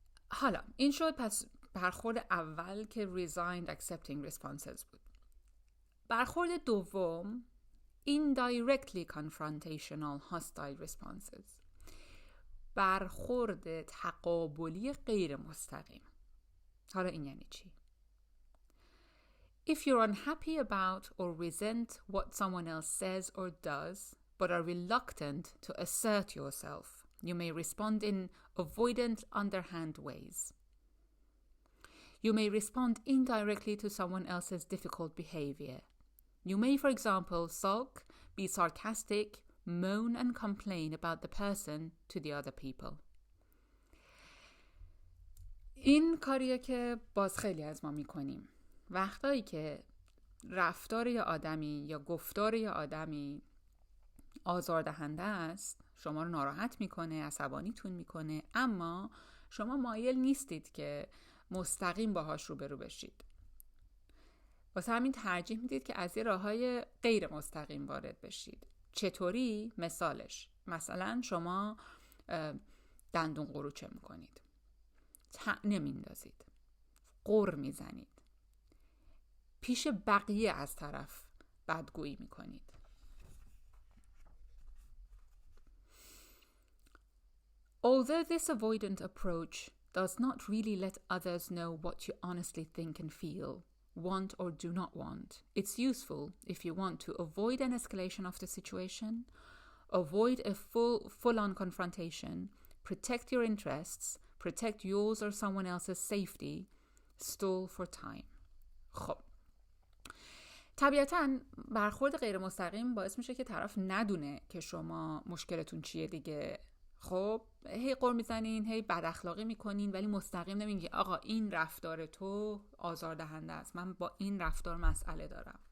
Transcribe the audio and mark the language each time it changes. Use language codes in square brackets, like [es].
[fa] حالا این شد پس برخورد اول که [en] resigned accepting responses [fa] بود. برخورد دوم [en] indirectly confrontational hostile responses، [fa] برخورد تقابلی غیر مستقیم. حالا این یعنی چی؟ [en] If you're unhappy about or resent what someone else says or does, but are reluctant to assert yourself, you may respond in avoidant, underhand ways. You may respond indirectly to someone else's difficult behavior. You may, for example, sulk, be sarcastic, moan and complain about the person to the other people. [fa] این کاریه که باز خیلی از ما میکنیم. وقتایی که رفتار یه آدمی یا گفتار یه آدمی آزاردهنده است، شما رو ناراحت میکنه، عصبانیتون میکنه، اما شما مایل نیستید که مستقیم باهاش روبرو بشید. واسه همین ترجیح میدید که از یه راههای غیر مستقیم وارد بشید. چطوری؟ مثلا شما دندون قروچه میکنید، طعنه میندازید، غر میزنید، پیش بقیه از طرف بدگویی میکنید. [en] Although this avoidant approach does not really let others know what you honestly think and feel, want or do not want, it's useful if you want to avoid an escalation of the situation, avoid a full-on confrontation, protect your interests, protect yours or someone else's safety, stall for time. [fa] خب طبیعتاً برخورد غیر مستقیم باعث میشه که طرف ندونه که شما مشکلتون چیه دیگه. خب هی غر میزنین، هی بد اخلاقی میکنین، ولی مستقیم نمیگی آقا این رفتار تو آزاردهنده است، من با این رفتار مسئله دارم.